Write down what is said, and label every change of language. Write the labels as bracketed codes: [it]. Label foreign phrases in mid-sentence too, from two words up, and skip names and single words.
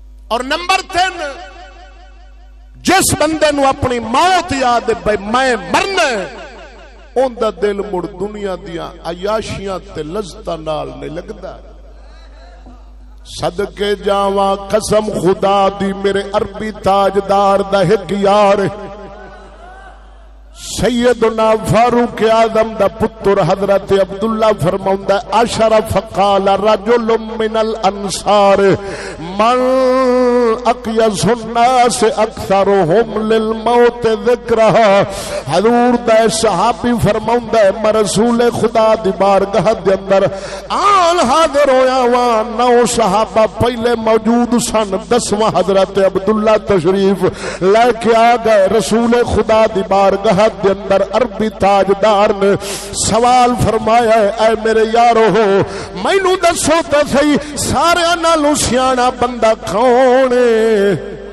[pa] اور نمبر 3 جس بندے نو اپنی موت یاد ہے بھائی میں مرنا اون دا دل مڑ دنیا دیاں عیاشیاں تے لذتاں نال نہیں لگدا. صدقے جاواں قسم خدا دی میرے عربی تاجدار دا ایک یار سیدنا فاروق اعظم دا پتر حضرت عبداللہ فرماوندا [ar] اشرف فقال رجل من الانصار من اقیس الناس اکثرهم للموت ذکرها. [pa] حضور دا صحابی فرماوندا ہے میں رسول خدا دی بارگاہ دے اندر آن حاضر ہویا وا 9 صحابہ پہلے موجود سن 10واں حضرت عبداللہ تشریف لے کے آ گئے. رسول خدا دی بارگاہ دے اندر عربی تاجدار نے سوال فرمایا ہے اے میرے یارو مینوں دسو تے صحیح سارے نالوں سیاںا بندہ کون ہے؟